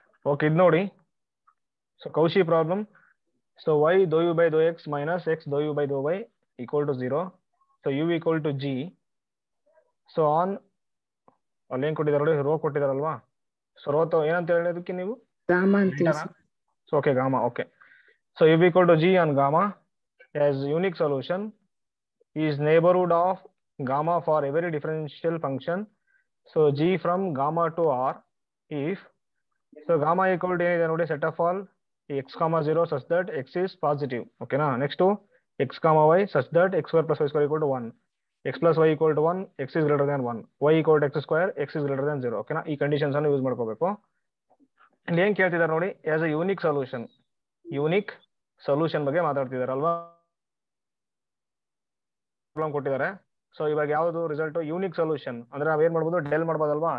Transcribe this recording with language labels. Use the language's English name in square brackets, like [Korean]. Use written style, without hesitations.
[Kannada] Okay, ಇದು ನೋಡಿ, [English] So Cauchy problem. So y dou u by dou x minus x dou u by dou y equal to 0. So u equal to g. [Kannada] So on ಅಲ್ಲಿ ಏನ್ ಕೊಟ್ಟಿದ್ದಾರೆ ನೋಡಿ, rho ಕೊಟ್ಟಿದಾರಲ್ವಾ. So rho ಏನಂತ ಹೇಳೋದಕ್ಕೆ ನೀವು, [English] so okay, gamma. Okay, so u equal to g on gamma as unique solution is neighborhood of gamma for every differential function. So g from gamma to r if so gamma equal to [Kannada] ಏನಿದೆ ನೋಡಿ, [English] set of all x, 0 such that x is positive. Okay na? Next to x, y such that x square plus y square equal to 1, x plus y equal to 1, x is greater than 1, y equal to x square, x is greater than 0. [Kannada] Okay na? ಈ conditions ಅನ್ನು use ಮಾಡ್ಕೋಬೇಕು. ಇಲ್ಲಿ ಏನ್ ಕೇಳ್ತಿದ್ದಾರೆ ನೋಡಿ, as a unique solution ಬಗ್ಗೆ ಮಾತಾಡ್ತಿದಾರಲ್ವಾ. Problem ಕೊಟ್ಟಿದ್ದಾರೆ. So ಇವಾಗ ಯಾವುದು ರಿಸಲ್ಟ್ ಯೂನಿಕ್ ಸೊಲ್ಯೂಷನ್ ಅಂದ್ರೆ ನಾವೇನ್ ಮಾಡ್ಬೋದು ಡೆಲ್ ಮಾಡ್ಬೋದಲ್ವಾ.